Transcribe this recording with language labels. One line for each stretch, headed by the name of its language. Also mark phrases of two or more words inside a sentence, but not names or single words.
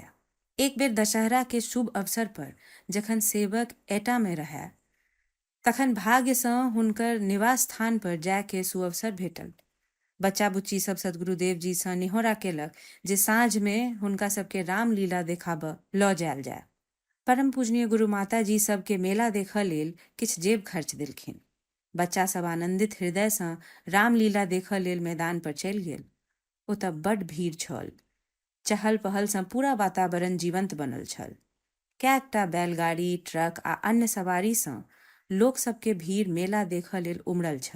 Maithili: एक बेर दशहरा के शुभ अवसर पर जखन सेवक एटा में रहै, तखन भाग्य सँ हुनकर निवास स्थान पर जाय के सुअवसर भेटल। बच्चा बुच्ची सब सतगुरुदेव जी सँ निहोरा केलक जे साँझ में हुनका सबके रामलीला देखाबऽ लऽ जायल जाय। परम पूजनीय गुरु माता जी सबके मेला देखऽ लेल किछ जेब खर्च देलखिन। बच्चा सब आनंदित हृदय सँ रामलीला देखऽ लेल मैदान पर चलि गेल। ओतऽ बड्ड भीड़ छल। चहल पहल सँ पूरा वातावरण जीवंत बनल छल। कैकटा बैलगाड़ी, ट्रक आ अन्य सवारी सँ लोक सबके भीड़ मेला देखऽ लेल उमड़ल छल।